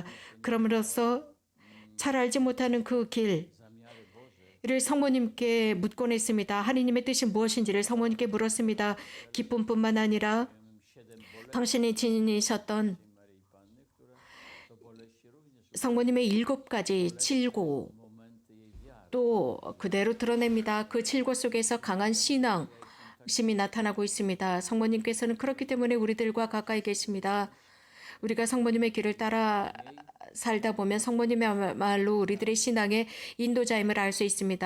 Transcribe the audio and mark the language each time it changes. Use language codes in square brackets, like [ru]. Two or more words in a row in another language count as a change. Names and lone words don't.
[ko] 그럼으로써 잘 알지 못하는 그 길을 성모님께 묻곤 했습니다. 하느님의 뜻이 무엇인지를 성모님께 물었습니다. 기쁨뿐만 아니라 당신이 지니셨던 성모님의 7가지 칠고 [pl] momenty jej wiary. [ko] 또 그대로 드러냅니다. 그 칠고 속에서 강한 신앙심이 나타나고 있습니다. 성모님께서는 그렇기 때문에 우리들과 가까이 계십니다. 우리가 성모님의 길을 따라 살다 보면 성모님이야말로 우리들의 신앙의 인도자임을 알 수 있습니다.